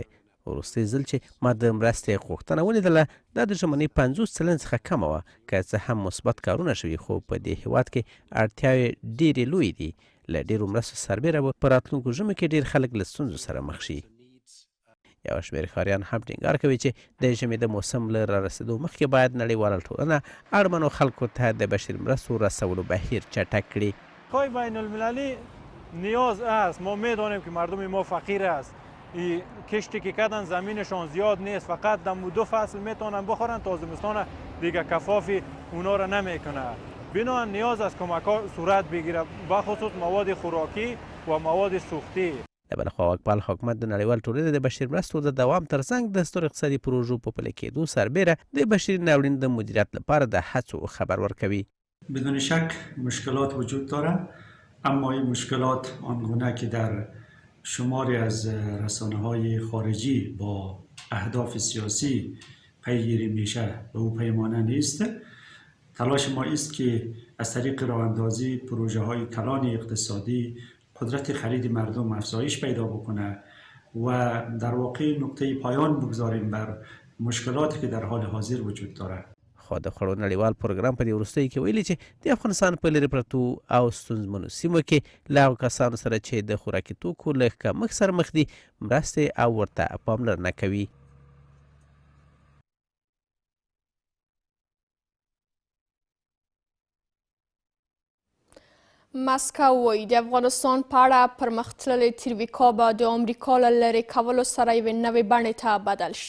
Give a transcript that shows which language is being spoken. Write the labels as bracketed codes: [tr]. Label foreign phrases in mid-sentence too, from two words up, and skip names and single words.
[ps] وروستی ځل چې ما د مرستې غوښتنه ولیدله دا د ژمنۍ 50 سلنه څخه کمه وه که څه هم مثبت کارونه شوي خو په دې هیواد کې اړتیاوې ډېرې لویې دي. له ډېرو مرستو سربیره به په راتلونکو ژمو کې ډېر خلک له ستونزو سره مخ شي. یو شمېر ښاریان هم ټینګار کوي چې د ژمي د موسم له رارسېدو مخکې باید نړیواله ټولنه اړمنو خلکو ته د بشري مرستو رسولو بهیر چټک کړي. [fa] پای بین المللی نیاز است. ما میدانیم که مردم ما فقیر است. کشتی که کردن زمینشان زیاد نیست فقط دم و 2 فصل میتونن بخورن تا زمستان دیگه کفافی اونا را نمیکنه. بنابراین نیاز است کمک صورت بگیره بخصوص مواد خوراکی و مواد سوختی. [ps] د بلخوا واکمال حکومت د نړیوال ټولنې د بشري مرستو د دوام ترڅنګ د سترو اقتصادي پروژو په پلي کېدو سربیره د بشري ناورین د مدیریت لپاره د هڅو خبر ورکوي. [fa] بدون شک مشکلات وجود داره اما این مشکلات آنگونه که در شماری از رسانه‌های خارجی با اهداف سیاسی پیگیری میشه به او پیمانه نیست. تلاش ما است که از طریق راه‌اندازی پروژه‌های کلان اقتصادی قدرت خرید مردم افزایش پیدا بکنه و در واقع نقطه پایان بگذاریم بر مشکلاتی که در حال حاضر وجود داره. [ps] خو د خوړو نړیوال پروګرام په دې وروستیو کې ویلي چې د افغانستان په لرې پرتو او ستونزمنو سیمو کې له هغو کسانو سره چې د خوراکي توکو له کمښت سره مخ دي مرستې او ورته پاملرنه کوي. مسکو وایي د افغانستان په اړه پرمختللې ترویکا به د امریکا له لرې کولو سره یوې نوې بڼې ته بدل شي.